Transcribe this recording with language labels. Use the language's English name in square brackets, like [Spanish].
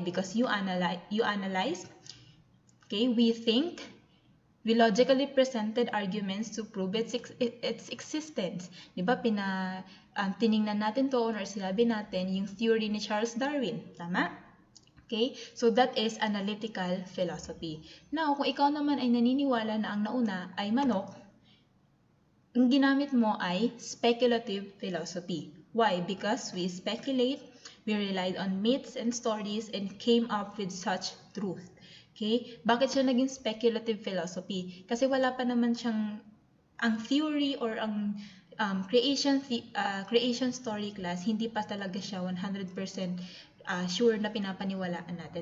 [English] Because you analyze, okay, we think, we logically presented arguments to prove its existence. [Filipino] Diba, tiningnan natin to or sinabi natin yung theory ni Charles Darwin. Tama? Okay? [English] So that is analytical philosophy. [Filipino] Now, kung ikaw naman ay naniniwala na ang nauna ay manok, ang ginamit mo ay speculative philosophy. [English] Why? Because we speculate, we relied on myths and stories and came up with such truth. [Filipino] Okay? Bakit siya naging speculative philosophy? Kasi wala pa naman siyang ang theory or ang creation story class, hindi pa talaga siya 100% sure na pinapaniwalaan natin.